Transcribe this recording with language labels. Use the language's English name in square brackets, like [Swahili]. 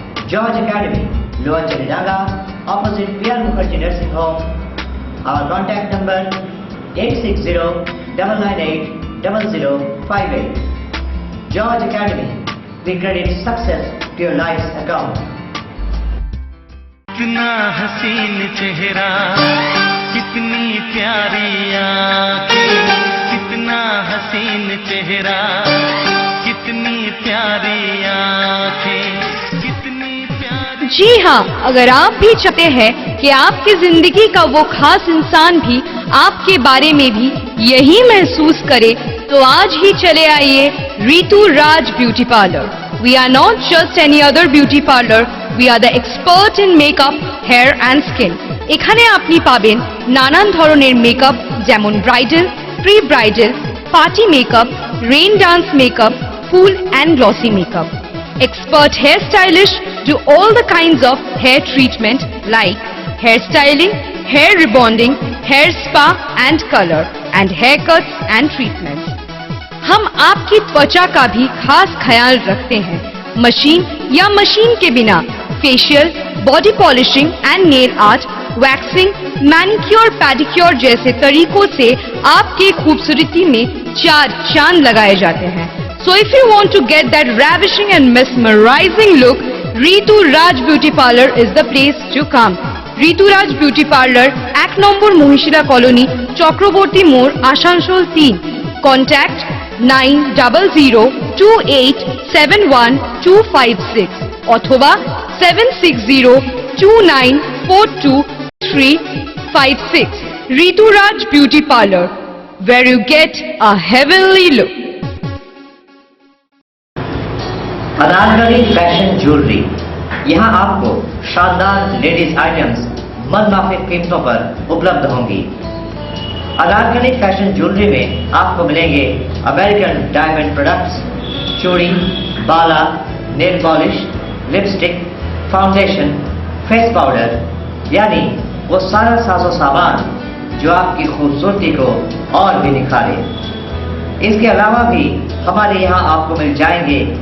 [English] George Academy, Lower Chalidaga, opposite PR Mukherjee Nursing Home. Our contact number 860-998-0058. George Academy, we credit success to your life's account. [Hindi] कितना हसीन चेहरा, कितनी प्यारी आँखें, कितना हसीन चेहरा, कितनी प्यारी आँखें, कितनी प्यारी। जी हाँ, अगर आप भी चाहते हैं कि आपकी जिंदगी का वो खास इंसान भी आपके बारे में भी यही महसूस करे, तो आज ही चले आइए रितु राज beauty parlour. [English] We are not just any other beauty parlor, we are the expert in makeup, hair and skin. [Bangla] এখানে আপনি পাবেন নানান ধরনের মেকআপ, যেমন bridal, pre bridal, party makeup, rain dance makeup, full [English] and glossy makeup. Expert hair stylists do all the kinds of hair treatment like hair styling, hair rebonding, hair spa and color, and haircuts and treatments. [Hindi] हम आपकी त्वचा का भी खास ख्याल रखते हैं। Machine या मशीन के बिना facial, body polishing and nail art, waxing, manicure, pedicure जैसे तरीकों से आपकी खूबसूरती में 4 चांद लगाए जाते हैं। [English] So if you want to get that ravishing and mesmerizing look, Ritu Raj Beauty Parlor is the place to come. [Bangla] Ritu Raj Beauty Parlor, 1 number Mohishila colony, Chakraborty মোড়, আসানসোল 3. Contact 9000287126 অথবা 7602942356. [English] Ritu Raj Beauty Parlor, where you get a heavenly look. [Hindi] Anarkali fashion jewellery, यहाँ आपको शानदार ladies items मनमाफिक कीमतों पर उपलब्ध होंगी। Anarkali fashion jewellery में आपको मिलेंगे अमेरिकन डायमंड प्रोडक्ट्स, चूड़ी, बाला, nail polish, lipstick, foundation, face powder, यानी वो सारा साजो सामान जो आपकी खूबसूरती को और भी निखारे। इसके अलावा भी हमारे यहाँ आपको मिल जाएंगे